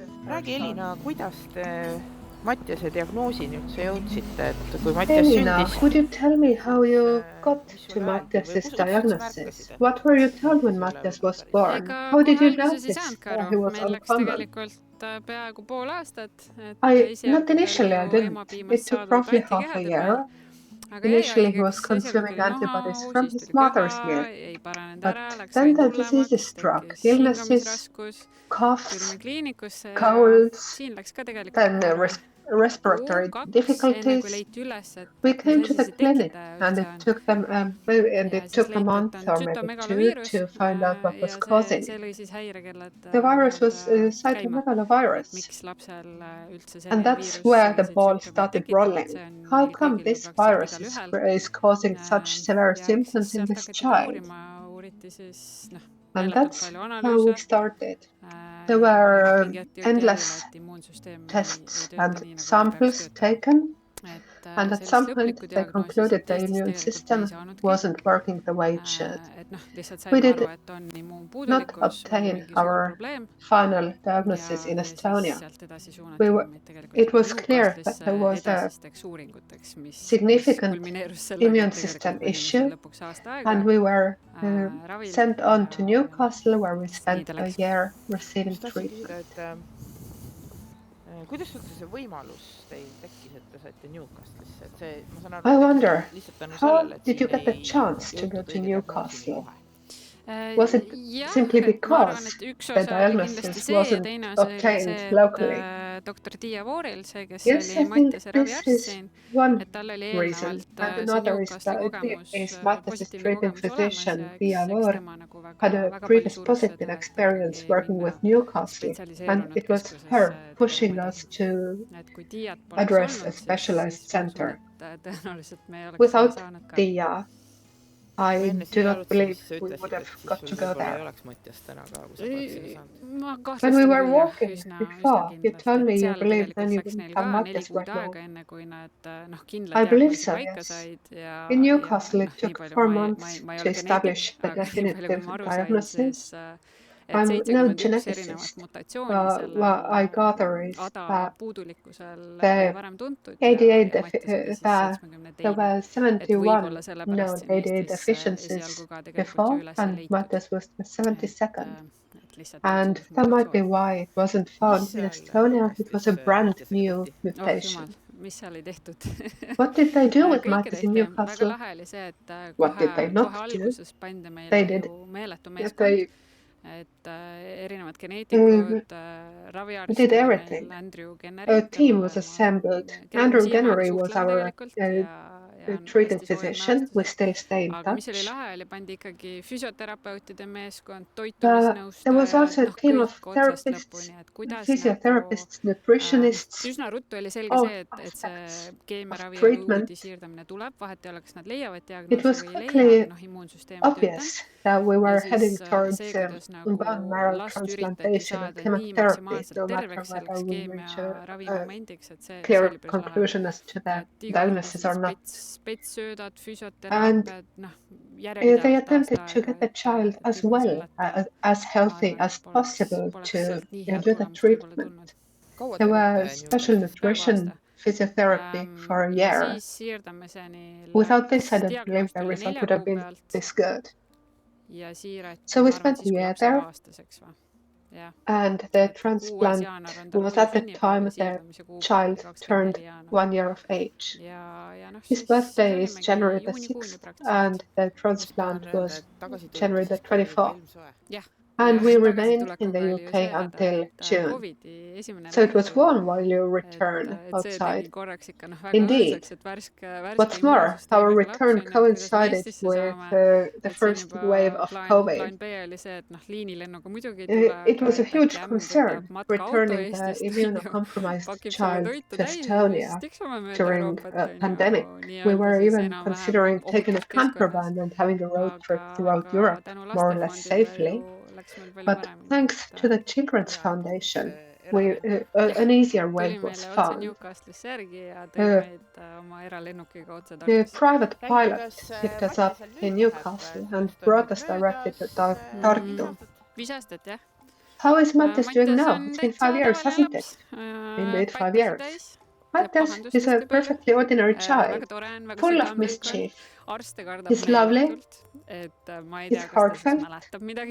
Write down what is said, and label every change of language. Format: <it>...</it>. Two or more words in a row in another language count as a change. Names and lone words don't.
<et>Räägi, Elina, kuidas te Mattiase diagnoosini üldse jõudsite, et kui Mattias Elina, sündis,</et> <en>could you tell me how you got</en> <et>mis</et> <en>to</en> <et>sulle öeldi või</et> <en>Matthias's</en> <et>kust te üldse</et> <en>diagnosis?</en> <et>märkasite,</et> <en>What were you</en> <et>et</et> <en>told when</en> <et>Mattias ei ole</et> <en>Matthias</en> <et>veel</et> <en>was</en> <et>päris hea?</et> <en>born?</en> <et>Ega</et> <en>How did</en> <et>kohe</et> <en>you</en> <et>alguses ei</et> <en>notice</en> <et>saanudki aru,</et> <en>he was</en> <et>meil läks</et> <en>uncommon?</en> <et>tegelikult peaaegu pool aastat, et</et> <en>Not</en> <et>esialgu ta</et> <en>initially,</en> <et>oli</et> <en>I</en> <et>ju</et> <en>didn't. It</en> <et>emapiimast</et> <en>took</en> <et>saadud</et> <en>roughly half a</en> <et>antikehade peal,</et> <en>year.</en> <et>aga jäi</et> <en>Initially, he was</en> <et>haigeks, esialgu</et> <en>consuming</en> <et>tuli</et> <en>antibodies</en> <et>nohaau,</et> <en>from</en> <et>siis</et> <en>his</en> <et>tuli köha,</et> <en>mother's milk,</en> <et>ei paranenud ära,</et> <en>but</en> <et>läks</et> <en>then</en> <et>ainult</et> <en>the diseases</en> <et>hullemaks,</et> <en>struck.</en> <et>tekkis</et> <en>Illnesses,</en> <et>hingamisraskus,</et> <en>coughs,</en> <et>tulime kliinikusse ja</et> <en>colds,</en> <et>siin läks ka tegelikult</et> <en>then</en> <et>korra kuu,</et> <en>respiratory</en> <et>kaks, enne kui</et> <en>difficulties.</en> <et>leiti üles, et</et> <en>We</en> <et>mis</et> <en>came to</en> <et>asi</et> <en>the</en> <et>see</et> <en>clinic,</en> <et>tekitaja</et> <en>and</en> <et>üldse</et> <en>it</en> <et>on.</et> <en>took them and</en> <et>Ja</et> <en>it</en> <et>siis</et> <en>took a</en> <et>leiti, et</et> <en>month</en> <et>on</et> <en>or maybe two</en> <et>tsütomegaloviirus</et> <en>to find out what was</en> <et>ja</et> <en>causing</en> <et>see</et> <en>it.</en> <et>lõi siis häirekellad</et> <en>The virus was</en> <et>käima,</et> <en>cytomegalovirus,</en> <et>miks lapsel üldse</et> <en>and</en> <et>selline</et> <en>that's</en> <et>viirus</et> <en>where the</en> <et>selliseid</et> <en>ball</en> <et>sümptomeid</et> <en>started</en> <et>tekitab, et</et> <en>rolling.</en> <et>see on</et> <en>How</en> <et>meil</et> <en>come</en> <et>kõigil või</et> <en>this</en> <et>praktiliselt</et> <en>virus</en> <et>igalühel.</et> <en>is causing such severe</en> <et>Ja eks siis</et> <en>symptoms in</en> <et>sealt</et> <en>this</en> <et>hakati</et> <en>child?</en> <et>uuriti siis</et> <en>And</en> <et>meeletult</et> <en>that's</en> <et>palju</et> <en>how we</en> <et>analüüse</et> <en>started. There</en> <et>ja</et> <en>were</en> <et>mingi hetk jõuti järeldule,</et> <en>endless</en> <et>et immuunsüsteem</et> <en>tests</en> <et>ei tööta</et> <en>and</en> <et>nii, nagu ta peaks</et> <en>samples</en> <et>töötama.</et> <en>taken,</en> <et>Et</et> <en>and at</en> <et>sellist</et> <en>some point</en> <et>lõplikku</et> <en>they</en> <et>diagnoosi</et> <en>concluded</en> <et>siit</et> <en>the</en> <et>Eestis</et> <en>immune</en> <et>tegelikult ei</et> <en>system</en> <et>saanudki.</et> <en>wasn't working the way it should.</en> <et>Et lihtsalt</et> <en>We</en> <et>saime aru,</et> <en>did</en> <et>et on</et> <en>not</en> <et>immuunpuudulikkus, oli</et> <en>obtain</en> <et>mingi suur</et> <en>our</en> <et>probleem</et> <en>final diagnosis in</en> <et>ja siis</et> <en>Estonia.</en> <et>sealt edasi</et> <en>We</en> <et>suunati</et> <en>were,</en> <et>meid tegelikult</et> <en>it</en> <et>ikka</et> <en>was clear that</en> <et>Newcastlisse</et> <en>there was a</en> <et>edasisteks uuringuteks, mis</et> <en>significant</en> <et>kulmineerus sellega,</et> <en>immune</en> <et>et</et> <en>system</en> <et>tegelikult me olime</et> <en>issue,</en> <et>seal lõpuks aasta aega</et> <en>and we were</en> <et>ravil</et> <en>sent on to</en> <et>ja</et> <en>Newcastle, where we</en> <et>nii</et> <en>spent</en> <et>ta</et> <en>a</en> <et>läks.</et> <en>year receiving</en> <et>Just tahtsin</et> <en>treatment.</en> <et>küsida, et kuidas üldse see võimalus teil tekkis, et te saite Newcastlisse, et see, ma saan aru,</et> <en>I</en> <et>et</et> <en>wonder,</en> <et>tekkis lihtsalt tänu</et> <en>how</en> <et>sellele, et</et> <en>did you</en> <et>siin</et> <en>get the</en> <et>ei</et> <en>chance to go</en> <et>jõutud</et> <en>to</en> <et>õige diagnoosini</et> <en>Newcastle?</en> <et>kohe.</et> <en>Was it</en> <et>Jah,</et> <en>simply</en> <et>et ma arvan,</et> <en>because</en> <et>et üks</et> <en>the</en> <et>osa oli kindlasti</et> <en>diagnosis</en> <et>see ja</et> <en>wasn't</en> <et>teine osa oli</et> <en>obtained</en> <et>see,</et> <en>locally?</en> <et>et doktor Tiia Vooril, see, kes</et> <en>Yes,</en> <et>oli</et> <en>I think</en> <et>Mattiase</et> <en>this</en> <et>raviarst</et> <en>is</en> <et>siin,</et> <en>one</en> <et>et tal oli</et> <en>reason.</en> <et>eelnevalt</et> <en>And</en> <et>see</et> <en>another is</en> <et>Newcastli</et> <en>that</en> <et>kogemus,</et> <en>Matthias's</en> <et>positiivne</et> <en>treating</en> <et>kogemus olemas</et> <en>physician,</en> <et>ja</et> <en>Pia</en> <et>eks</et> <en>Voor,</en> <et>tema nagu</et> <en>had a</en> <et>väga palju</et> <en>previous</en> <et>surus</et> <en>positive</en> <et>seda, et</et> <en>experience</en> <et>ikkagi</et> <en>working</en> <et>minna</et> <en>with Newcastle, and</en> <et>spetsialiseerunud</et> <en>it was</en> <et>keskusesse</et> <en>her pushing</en> <et>tegelema</et> <en>us</en> <et>nii.</et> <en>to</en> <et>Et kui Tiiat poleks</et> <en>address a</en> <et>olnud,</et> <en>specialized</en> <et>siis ma usun,</et> <en>center.</en> <et>et tõenäoliselt me ei oleks</et> <en>Without</en> <et>saanud ka.</et> <en>Tia,</en> <et>Ma</et> <en>I</en> <et>enne</et> <en>do</en> <et>siia</et> <en>not</en> <et>arutasin,</et> <en>believe</en> <et>siis sa</et> <en>we would</en> <et>ütlesid,</et> <en>have</en> <et>et siis</et> <en>got</en> <et>sul</et> <en>to go</en> <et>võib-olla ei</et> <en>there.</en> <et>oleks Mattiast täna ka, kui sa poleks sinna saanud. Ma</et> <en>When we</en> <et>kahtlustan</et> <en>were</en> <et>küll jah,</et> <en>walking</en> <et>üsna</et> <en>before, you</en> <et>kindlasti,</et> <en>told me</en> <et>et</et> <en>you</en> <et>seal</et> <en>believed then</en> <et>tegelikult</et> <en>you</en> <et>läks</et> <en>wouldn't</en> <et>neil</et> <en>have</en> <et>ka 4</et> <en>Matthias</en> <et>kuud</et> <en>right now.</en> <et>aega, enne kui nad kindla</et> <en>I believe</en> <et>diagnoosi</et> <en>so,</en> <et>paika</et> <en>yes.</en> <et>said</et> <en>In</en> <et>ja</et> <en>Newcastle, it</en> <et>nii</et> <en>took</en> <et>palju</et> <en>4</en> <et>ma</et> <en>months</en> <et>ei</et> <en>to</en> <et>ole geneetik,</et> <en>establish the</en> <et>aga nii palju, kui</et> <en>definitive</en> <et>ma aru sain, siis</et> <en>diagnosis.</en> <et>et</et> <en>I'm no</en> <et>71 erinevat</et> <en>geneticist.</en> <et>mutatsiooni</et> <en>What I</en> <et>sellel</et> <en>gather is</en> <et>ADA</et> <en>that</en> <et>puudulikkusel oli</et> <en>the</en> <et>varem tuntud</et> <en>88</en> <et>ja Mattias oli siis</et> <en>there</en> <et>72.</et> <en>were</en> <et>Et võib-olla</et> <en>71</en> <et>sellepärast</et> <en>known</en> <et>siin</et> <en>88</en> <et>Eestis</et> <en>deficiencies</en> <et>esialgu ka tegelikult ju</et> <en>before,</en> <et>üles ei</et> <en>and</en> <et>leitud.</et> <en>Matthias was the 72nd.</en> <et>Et lihtsalt</et> <en>And</en> <et>üks uus</et> <en>that might be</en> <et>mutatsioon.</et> <en>why it wasn't</en> <et>Mis</et> <en>found in</en> <et>seal</et> <en>Estonia. It was a</en> <et>Newcastlis</et> <en>brand</en> <et>Mattiasega</et> <en>new</en> <et>tehti? Oh jumal,</et> <en>mutation.</en> <et>mis seal ei tehtud.</et> <en>What did they do with</en> <et>Kõike</et> <en>Matthias in</en> <et>tehti. Väga</et> <en>Newcastle?</en> <et>lahe oli see, et</et> <en>What did they not</en> <et>kohe</et> <en>do?</en> <et>alguses pandi</et> <en>They</en> <et>meile</et> <en>did.</en> <et>ju meeletu</et> <en>Yeah,</en> <et>meeskond, et erinevad geneetikud, raviarst</et> <en>did</en> <et>oli</et> <en>everything.</en> <et>meil Andrew</et> <en>A</en> <et>Kenneri,</et> <en>team was assembled.</en> <et>kellega me</et> <en>Andrew</en> <et>siiamaani</et> <en>Kennery was</en> <et>suhtleme</et> <en>our</en> <et>tegelikult ja</et> <en>treated</en> <et>hästi soojad</et> <en>physician. We</en> <et>mälestused.</et> <en>still stay in</en> <et>Aga mis oli</et> <en>touch.</en> <et>lahe, oli pandi ikkagi füsioterapeutide meeskond,</et> <en>There was</en> <et>toitumisnõustajad,</et> <en>also a team of</en> <et>kõik otsast</et> <en>therapists,</en> <et>lõpuni, et kuidas</et> <en>physiotherapists, nutritionists,</en> <et>üsna ruttu oli selge</et> <en>all</en> <et>see, et</et> <en>aspects</en> <et>see</et> <en>of</en> <et>keemiaravi ja</et> <en>treatment.</en> <et>uudi siirdamine tuleb, vahet ei ole, kas nad leiavad</et> <en>It</en> <et>diagnoosi</et> <en>was</en> <et>või ei leia,</et> <en>quickly</en> <et>aga immuunsüsteem ei tööta.</et> <en>obvious that we</en> <et>Ja</et> <en>were</en> <et>siis</et> <en>heading towards</en> <et>see, kuidas nagu</et> <en>bone marrow</en> <et>last üritati</et> <en>transplantation and</en> <et>saada nii</et> <en>chemotherapy,</en> <et>maksimaalselt</et> <en>no matter</en> <et>terveks</et> <en>whether</en> <et>selleks</et> <en>we reach</en> <et>keemiaravi</et> <en>a</en> <et>momendiks, et see</et> <en>clear</en> <et>oli päris lahe.</et> <en>conclusion as to the diagnosis or not.</en> <et>Spetssöödad,</et> <en>And</en> <et>füsioteraapiad,</et> <en>they</en> <et>järjepidevalt</et> <en>attempted</en> <et>aasta</et> <en>to</en> <et>aega,</et> <en>get the child as</en> <et>ilma</et> <en>well,</en> <et>selleta</et> <en>as</en> <et>ma</et> <en>healthy</en> <et>arvan,</et> <en>as</en> <et>et</et> <en>possible</en> <et>poleks</et> <en>to</en> <et>sealt nii head</et> <en>do the</en> <et>tulemust võib-olla tulnud.</et> <en>treatment.</en> <et>Kaua</et> <en>There</en> <et>te</et> <en>were</en> <et>olite</et> <en>special</en> <et>Newcastlis?</et> <en>nutrition</en> <et>aasta.</et> <en>physiotherapy for a</en> <et>Ja</et> <en>year.</en> <et>siis siirdamiseni</et> <en>Without this, I</en> <et>läks,</et> <en>don't believe</en> <et>diagnoos</et> <en>the</en> <et>tuli</et> <en>result</en> <et>4</et> <en>would have</en> <et>kuu</et> <en>been</en> <et>pealt</et> <en>this good.</en> <et>ja siirati,</et> <en>So we</en> <et>ma arvan,</et> <en>spent</en> <et>siis</et> <en>a</en> <et>kui</et> <en>year</en> <et>laps sai</et> <en>there,</en> <et>aastaseks või? Jah.</et> <en>and the</en> <et>Et 6.</et> <en>transplant</en> <et>jaanuar on tal</et> <en>was</en> <et>uue</et> <en>at the</en> <et>sünnipäev</et> <en>time</en> <et>ja</et> <en>the</en> <et>siirdamise kuupäev</et> <en>child</en> <et>oli 24</et> <en>turned</en> <et>jaanuar.</et> <en>1 year of age.</en> <et>Ja</et> <en>His</en> <et>siis</et> <en>birthday is</en> <et>olimegi</et> <en>January the</en> <et>juunikuuni</et> <en>6th,</en> <et>praktiliselt.</et> <en>and the</en> <et>Mis tahan</et> <en>transplant</en> <et>öelda,</et> <en>was</en> <et>et tagasi</et> <en>January</en> <et>tulite,</et> <en>the</en> <et>siis ka oli juba</et> <en>24th.</en> <et>ilmsoe. Jah.</et> <en>And</en> <et>Ja</et> <en>we remained</en> <et>tagasitulek</et> <en>in</en> <et>on</et> <en>the</en> <et>veel ju</et> <en>UK</en> <et>see häda,</et> <en>until</en> <et>et</et> <en>June.</en> <et>Covidi esimene</et> <en>So it</en> <et>laine</et> <en>was</en> <et>tuli.</et> <en>warm while you return</en> <et>Et see tegi</et> <en>outside.</en> <et>korraks ikka väga</et> <en>Indeed.</en> <et>õõnsaks, et värske</et> <en>What's more, our</en> <et>immuunsüsteemiga laps</et> <en>return</en> <et>on, et kuidas me</et> <en>coincided</en> <et>Eestisse</et> <en>with</en> <et>saame.</et> <en>the</en> <et>Et siin</et> <en>first</en> <et>juba</et> <en>wave of COVID.</en> <et>plaan B oli see, et liinilennuga muidugi ei tule,</et> <en>It was a</en> <et>aga et</et> <en>huge</en> <et>äkki ämm</et> <en>concern</en> <et>võtab matka auto</et> <en>returning the</en> <et>Eestist,</et> <en>immunocompromised</en> <et>pakib selle</et> <en>child</en> <et>toitu</et> <en>to</en> <et>täis ja siis</et> <en>Estonia</en> <et>tiksume mööda</et> <en>during</en> <et>Euroopat,</et> <en>a pandemic. We</en> <et>nii-öelda</et> <en>were</en> <et>siis</et> <en>even</en> <et>enam-vähem</et> <en>considering taking a</en> <et>ohutus keskkonnas.</et> <en>camper van and having a road trip throughout</en> <et>Aga</et> <en>Europe</en> <et>tänu</et> <en>more or less</en> <et>lastefondile</et> <en>safely.</en> <et>ju läks meil palju</et> <en>But</en> <et>paremini.</et> <en>thanks to the Children's</en> <et>Jaa,</et> <en>Foundation,</en> <et>see</et> <en>we,</en> <et>eralennu.</et> <en>an easier way</en> <et>Tuli</et> <en>was</en> <et>meile otse</et> <en>found.</en> <et>Newcastlisse järgi ja tõi Uh, meid oma eralennukiga otse</et> <en>The</en> <et>Tartusse.</et> <en>private</en> <et>Räägi,</et> <en>pilot</en> <et>kuidas</et> <en>picked us</en> <et>Mati</et> <en>up</en> <et>seal</et> <en>in</en> <et>nüüd läheb,</et> <en>Newcastle and</en> <et>sellest on</et> <en>brought</en> <et>nüüd</et> <en>us directly to</en> <et>möödas</et> <en>Tartu.</en> <et>5 aastat. 5 aastat, jah.</et> <en>How is Mattias doing</en> <et>Mattias</et> <en>now?</en> <et>on</et> <en>It's been</en> <et>täitsa</et> <en>5 years,</en> <et>tavaline</et> <en>hasn't</en> <et>laps</et> <en>it? Indeed, 5 years.</en> <et>täis, teeb</et> <en>Mattias</en> <et>pahandust</et> <en>is a</en> <et>hästi palju.</et> <en>perfectly ordinary</en> <et>Väga</et> <en>child,</en> <et>tore on, väga</et> <en>full of</en> <et>südamlik on.</et> <en>mischief.</en> <et>Arste kardab</et> <en>He's lovely.</en> <et>meeletult, et ma ei</et> <en>He's</en> <et>tea, kas ta siis</et> <en>heartfelt.</en> <et>mäletab midagi</et>